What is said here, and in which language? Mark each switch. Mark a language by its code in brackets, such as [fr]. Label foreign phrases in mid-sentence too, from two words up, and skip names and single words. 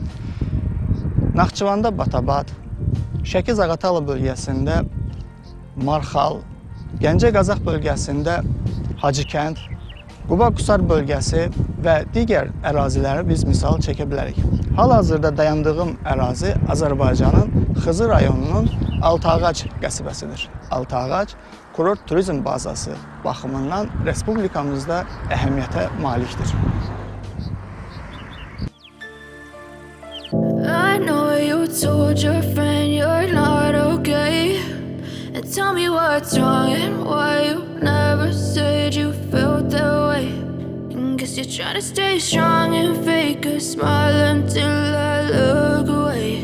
[az] Naxçıvanda Batabad, Şəki-Zaqatala bölgəsində Marxal, Gəncə-Qazax bölgəsində Hacıkənd, Quba-Qusar bölgəsi və digər əraziləri biz misal çəkə bilərik. Hal-hazırda dayandığım ərazi Azərbaycanın Xızı rayonunun Altağac qəsəbəsidir. Altağac kurort turizm bazası baxımından respublikamızda əhəmiyyətə malikdir. [en] I know you told your friend you're not okay, and tell me what's wrong and why you never said you felt that way. And guess you're trying to stay strong and fake a smile until I look away.